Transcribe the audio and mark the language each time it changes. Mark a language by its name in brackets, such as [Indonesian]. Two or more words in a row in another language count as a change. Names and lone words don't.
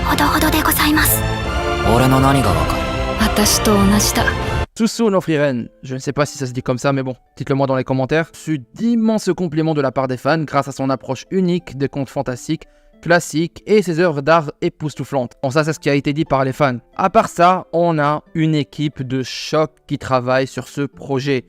[Japanese] 俺の何がわかる。私と同じだ。 [French] Susu no Frieren, je ne sais pas si ça se dit comme ça, mais bon, dites-le moi dans les commentaires. Ce d'immenses compliments de la part des fans grâce à son approche unique des contes fantastiques, classiques et ses œuvres d'art époustouflantes. Bon, ça c'est ce qui a été dit par les fans. À part ça, on a une équipe de choc qui travaille sur ce projet.